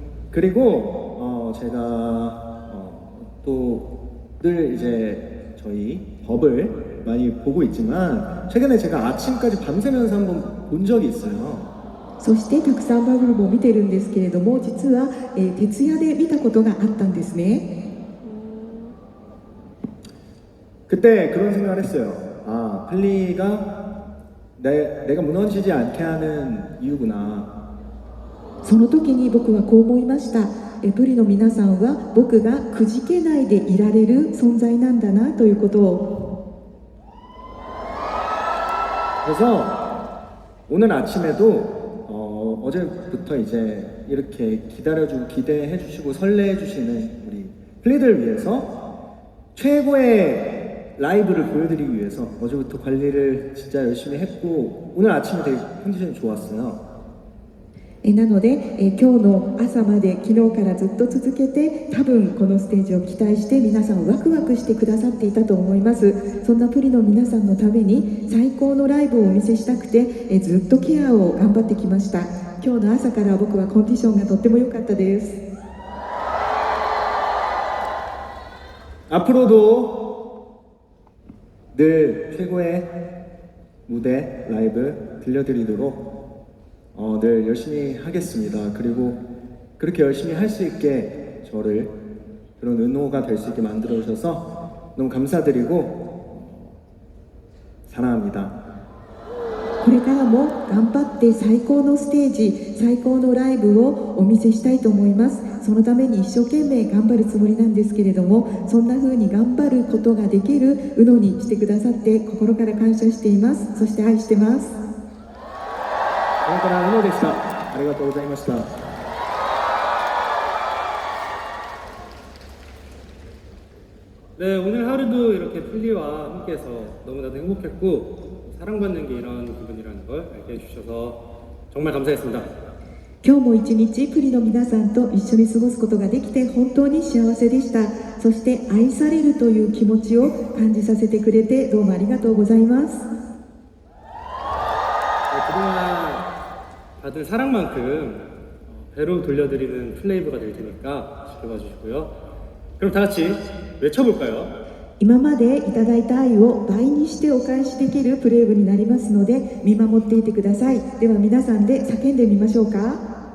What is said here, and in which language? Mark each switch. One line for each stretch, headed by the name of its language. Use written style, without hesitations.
Korean: 그리고 제가 또 늘 이제 저희 법을 많이 보고 있지만 최근에 제가 아침까지 밤새면서 한번 본 적이 있어요.
Japanese: そしてたくさんバブルも見てるんですけれども、実は、徹夜で見たことがあったんですね。
Korean: 그때 그런 생각을 했어요. 아, 플리가 내가 무너지지 않게 하는 이유구나.
Japanese: その時に僕はこう思いました。プリの皆さんは僕がくじけないでいられる存在なんだなということを。
Korean: 그래서 오늘 아침에도 어제부터 이제 이렇게 기다려주고 기대해주시고 설레해주시는 우리 플리들 위해서 최고의 라이브를 보여드리기 위해서 어제부터 관리를 진짜 열심히 했고 오늘 아침에 되게 컨디션이 좋았어요.
Japanese: なので、今日の朝まで昨日からずっと続けて多分このステージを期待して皆さんワクワクしてくださっていたと思います。そんなプリの皆さんのために最高のライブをお見せしたくて、ずっとケアを頑張ってきました。今日の朝から僕はコンディションがとっても良かったです。
Korean: 앞으로도 늘 최고의 무대 라이브 들려드리도록 늘 열심히 하겠습니다. 그리고 그렇게 열심히 할 수 있게 저를 그런 은호가 될 수 있게 만들어 주셔서 너무 감사드리고 사랑합니다.
Japanese: これからも頑張って最高のステージ、最高のライブをお見せしたいと思います。そのために一生懸命頑張るつもりなんですけれども、そんな風に頑張ることができるうのにしてくださって心から感謝しています。そして愛してます。
Korean: 오늘따라 은호
Japanese: でした。ありがとうございました。
Korean: 네, 오늘 하루도 이렇게 플리와 함께해서 너무나도 행복했고 사랑받는 게 이런 기분이라는 걸 알게 해주셔서 정말 감사했습니다.
Japanese: 今日も一日プリの皆さんと一緒に過ごすことができて本当に幸せでした。そして愛されるという気持ちを感じさせてくれてどうもありがとうございます。
Korean: 그동안 받은 사랑만큼 배로 돌려드리는 플레이브가 될 테니까 지켜봐 주시고요. 그럼 다 같이 외쳐볼까요?
Japanese: 今までいただいた愛を倍にしてお返しできるプレイブになりますので見守っていてください。では皆さんで叫んでみましょうか。